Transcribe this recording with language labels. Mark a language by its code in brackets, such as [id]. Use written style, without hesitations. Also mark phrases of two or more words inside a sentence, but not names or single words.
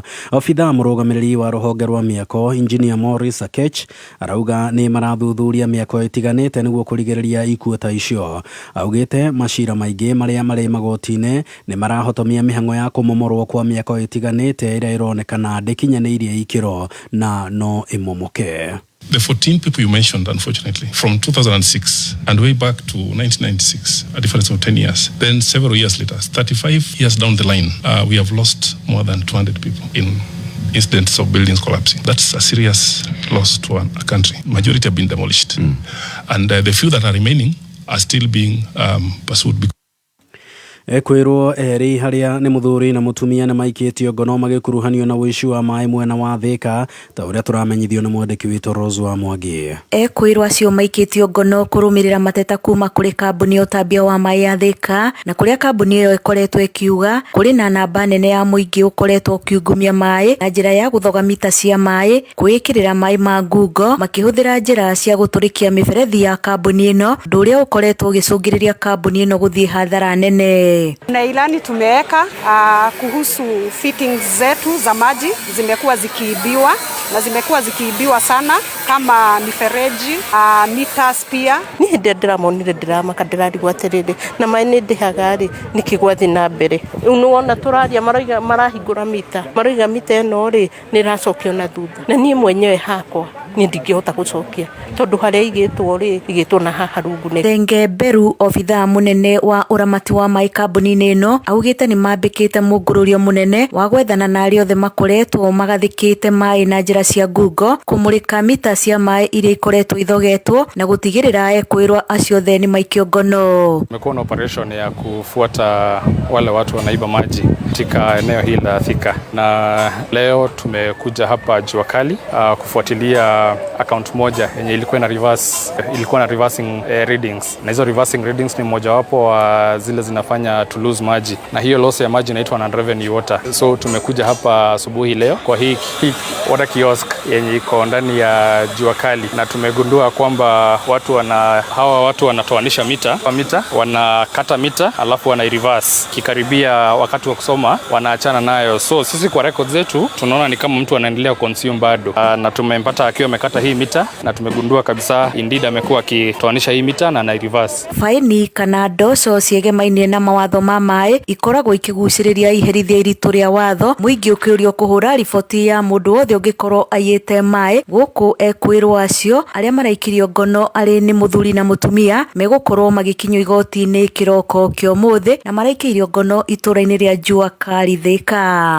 [ki] Obithaa mũrũgamĩrĩri wa rũhonge rwa mĩako Engineer Morris Akech arauga nĩ marathuthuria mĩako ĩtiganĩte nĩguo kũrigĩrĩria ikuũ ta icio. Augĩte macira maingĩ marĩa marĩ magoti-inĩ nĩ marahotomia mĩhang'o ya kũmomorwo kwa mĩako ĩtiganĩte ĩrĩa ĩronekana ndĩkinyanĩirie ikĩro na no ĩmomoke. [en] The 14 people you mentioned, unfortunately, from 2006 and way back to 1996, a difference of 10 years. Then several years later, 35 years down the line, we have lost more than 200 people in incidents of buildings collapsing. That's a serious loss to a country. Majority have been demolished. And the few that are remaining are still being pursued. [ki] Ekwirwo eri haria ni muthuri na mutumia na maikĩtio ngono magĩkuruhanio na ũici wa maĩ mwena wa Thika ta ũrĩa tũramenyithio nĩ mwandĩki witũ Rose wa Mwangi. Ekwirwo acio maikĩtio ngono kũrũmĩrĩra mateta kuma kũrĩ kambuni ya ũtambia wa maĩ ya Thika na kũrĩa kambuni ĩyo ĩkoretwo ĩkiuga kũrĩ na namba nene ya mũingĩ ũkoretwo ũkiungumia maĩ na njĩra ya gũthoga mita cia maĩ kwĩkĩrĩra maĩ ma ngungo makĩhũthĩra njĩra cia gũtũrĩkia mĩberethi ya kambuni ĩno ũndũ ũrĩa ũkoretwo ũgĩcũngĩrĩria kambuni ĩno gũthiĩ hathara nene. [sw] Na ilani tumeweka kuhusu fittings zetu za maji zimekuwa zikiibiwa na zimekuwa zikiibiwa sana kama mifereji, meters pia. [ki] Ni hĩndĩ ndĩramonire ndĩramaka ndĩrarigwo atĩrĩrĩ na maĩ nĩ ndĩhaga-rĩ nĩkĩgwathi na mbere. Ũnona tũraria marahingũra mita maraiga mita ĩno-rĩ nĩ ĩracokio na thutha na niĩ mwenyewe hakwa ni ndingĩhota gũcokia tondu harĩa igĩtwo-rĩ igĩtwo na haha rungu nĩ. Thenge Beru, obithaa munene wa ũramati wa maĩ kambuni-inĩ ĩno augĩte nĩ mambĩkĩte mũngũrũrio munene wa gwethana na arĩa othe makoretwo magathĩkĩte maĩ na njĩra cia ngungo kũmũrĩka mita cia maĩ iria ikoretwo ithogetwo na gũtigĩrĩra ekwĩrwo acio othe nĩ maikio ngono. [sw] Tumekuwa na operation ya kufuata wale watu wanaiba maji katika eneo hili la Thika, na leo tumekuja hapa Jua Kali kufuatilia account moja yenye ilikuwa na [en] reversing readings, [sw] na hizo [en] reversing readings [sw] ni mojawapo wa zile zinafanya [en] to lose [sw] maji, na hiyo loss ya maji inaitwa [en] non-revenue water. [sw] So tumekuja hapa asubuhi leo kwa hii [en] water kiosk [sw] yenye iko ndani ya Jua Kali, na tumegundua kwamba hawa watu wanatoanisha mita, wanakata mita alafu wana reverse kikaribia wakati wa kusoma wanaachana nayo. So sisi kwa records zetu tunaona ni kama mtu anaendelea consume bado, na tumempata akiwa amekata hii mita, na tumegundua kabisa indeed amekuwa akitoanisha hii mita na ana reverse. [ki] Faini kana ndoco ciegemaine na mawatho ma mai ikoragwo ikiguciriria iherithia iritu ria watho, muingi ukiurio kuhura riboti ya mundu wothe ungikorwo ayite mai guku ekwirwo acio aria maraikirio ngono ari ni muthuri na mutumia megukorwo magikinywo igoti-ini kiroko kio muthi na maraikirio ngono itura-ini ria Jua Kali Thika.